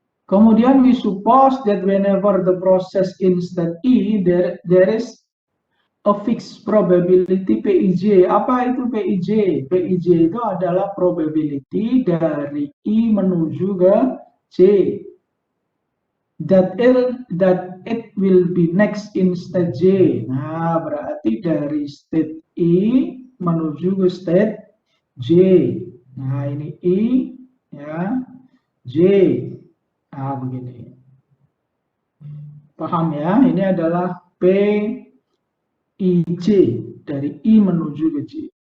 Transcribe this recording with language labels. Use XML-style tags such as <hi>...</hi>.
<id>Kemudian</id> <en>we suppose that whenever the process in state E, there is a fixed probability PIJ.</en> <id>Apa itu PIJ? PIJ itu adalah probability dari I menuju ke J.</id> <en>That it will be next in state J.</en> <id>Nah, berarti dari state I menuju ke state J. Nah, ini I, ya, J. Nah, begini. Paham ya? Ini adalah PIJ dari I menuju ke J.</id>